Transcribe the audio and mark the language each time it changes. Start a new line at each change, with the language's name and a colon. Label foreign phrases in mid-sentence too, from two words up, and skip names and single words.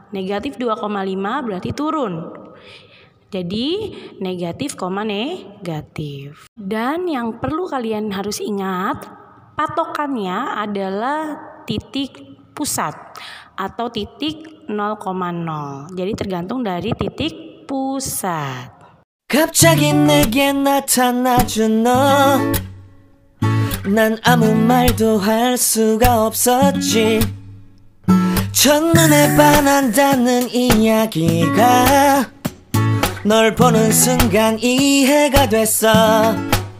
Indonesian: Negatif 2,5 berarti turun. Jadi negatif, negatif. Dan yang perlu kalian harus ingat, patokannya adalah titik pusat atau titik 0,0. Jadi tergantung dari titik pusat.
Korean: 갑자기 내게 나타나준 너, 난 아무 말도 할 수가 없었지. 첫눈에 반한다는 이야기가 널 보는 순간 이해가 됐어